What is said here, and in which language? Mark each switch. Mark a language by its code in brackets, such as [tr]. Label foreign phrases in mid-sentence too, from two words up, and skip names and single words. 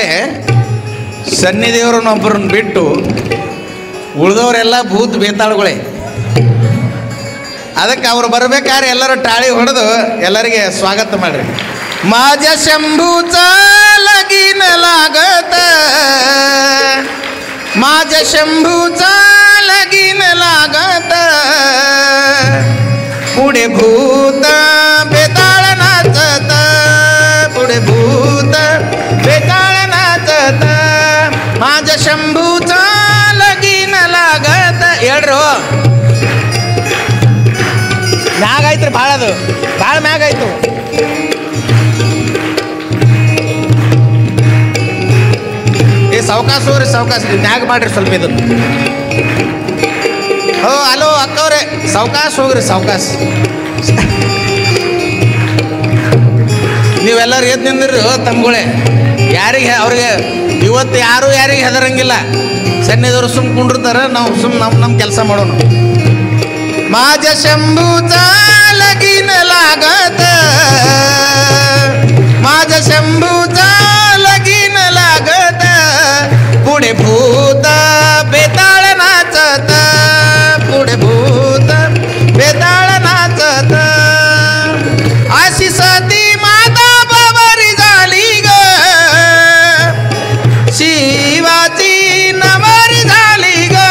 [kn] ಸನ್ನಿದೇವ್ರನ್ನೊಬ್ಬರನ್ನ ಬಿಟ್ಟು ಉಳಿದವರೆಲ್ಲ ಭೂತ್ ಬೇತಾಳುಗಳೇ. ಅದಕ್ಕೆ ಅವ್ರು ಬರ್ಬೇಕಾದ್ರೆ ಎಲ್ಲರೂ ಟಾಳಿ ಹೊಡೆದು ಎಲ್ಲರಿಗೆ ಸ್ವಾಗತ ಮಾಡ್ರಿ. [mr] माझ्या शंभूचा लगीन लागत, माझ्या शंभूचा लगीन लागत, पुढे भूत बेताळ नाचत, पुढे भूत बेताळ नाचत, माझ्या शंभूचा लगीन लागत. [kn] ಹೇಳ್ರು ಮ್ಯಾಗ ಐತ್ರಿ, ಭಾಳ ಅದು ಭಾಳ ಮ್ಯಾಗ ಆಯ್ತು. ಏ ಸಾವಕಾಶ ಹೋಗ್ರಿ, ಸಾವಕಾಶ ಮ್ಯಾಗ ಮಾಡ್ರಿ ಸ್ವಲ್ಪ ಇದನ್ನು. ಓ ಅಲೋ ಅಕ್ಕವ್ರೆ, ಸಾವಕಾಶ ಹೋಗ್ರಿ, ಸಾವಕಾಶ. ನೀವೆಲ್ಲರೂ ಎದ್ದು ನಿಂದ್ರಿ ತಮ್ಗಳೇ. ಯಾರಿಗೆ ಅವ್ರಿಗೆ ಇವತ್ತು ಯಾರು ಯಾರಿಗೆ ಹೆದರಂಗಿಲ್ಲ. ಸನ್ನಿದವರು ಸುಮ್ಮ ಕುಂಡಿರ್ತಾರೆ, ನಾವು ನಮ್ಮ ಕೆಲಸ ಮಾಡೋಣ. [mr] माझ्या शंभूचा लगीन लागत, माझ्या शंभूचा लगीन लागत, पुढे भूत बेताळ नाचत, पुढे भूत बेताळ नाचत. अशी सती माता बाबरी झाली ग, शिवाची नवरी झाली ग.